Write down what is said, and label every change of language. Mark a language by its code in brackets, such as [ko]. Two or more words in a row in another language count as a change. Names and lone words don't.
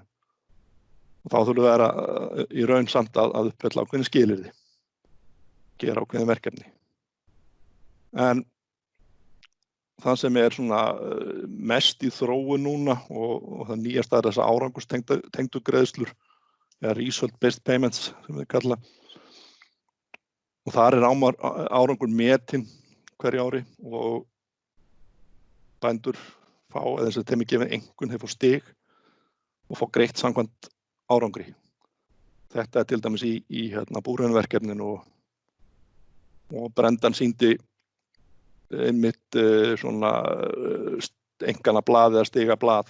[is] Og þá þurfa það að í raun samt að uppfylla ákveðin skilyrði, gera ákveðin verkefni. En það sem er svona mest í þróun núna og það nýjasta er þessa árangurstengdu greiðslur eða [en] result-based payments [is] sem við kalla. Og þar er árangur metinn hverju ári og bændur fá, eða þess að þeim er gefin einkunn, þeir fá stig og fá greitt samkvæmt árangri. Þetta er til dæmis í búrvenverkefninu og Brendan sýndi einmitt svona engana blað eða stiga blað.